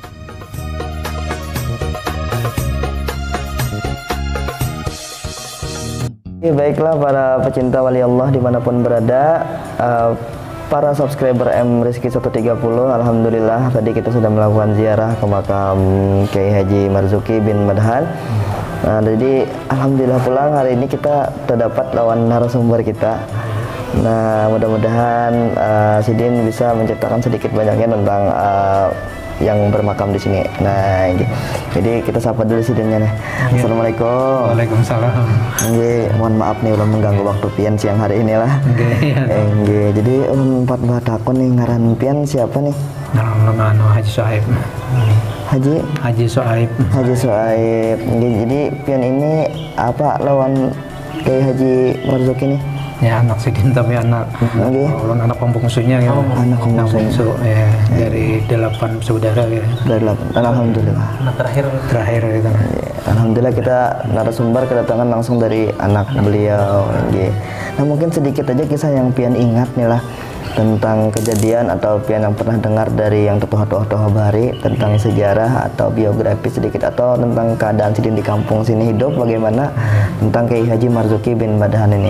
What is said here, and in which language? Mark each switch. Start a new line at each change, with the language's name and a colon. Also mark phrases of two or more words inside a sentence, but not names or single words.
Indonesian: Baiklah para pecinta wali Allah dimanapun berada, para subscriber M Rizky 130, alhamdulillah tadi kita sudah melakukan ziarah ke makam Kiai Haji Marzuki bin Madhan. Nah, jadi alhamdulillah pulang hari ini kita terdapat lawan narasumber kita. Nah, mudah-mudahan Sidin bisa menceritakan sedikit banyaknya tentang yang bermakam di sini. Nah, jadi kita sapa dulu Sidinnya nih. Assalamualaikum. Waalaikumsalam. Mohon maaf nih udah mengganggu waktu pian siang hari ini lah.
Banjar: Jadi empat batakon nih ngaran pian siapa nih?
Indonesian: Haji Soaib. Haji Soaib. Jadi pian ini apa lawan Kiai Haji Marzuki nih? Ya anak Sidin tapi anak anak pembungsunya ya. Anak bungsu ya dari 8 saudara ya. Dari 8. Alhamdulillah. Anak terakhir gitu. Alhamdulillah kita narasumber kedatangan langsung dari anak beliau. Nah, mungkin sedikit aja kisah yang pian ingat nih lah tentang kejadian atau pian yang pernah dengar dari yang tokoh-tokoh bahari tentang sejarah atau biografi sedikit atau tentang keadaan Sidin di kampung sini hidup bagaimana tentang Kiai Haji Marzuki bin Madhan ini.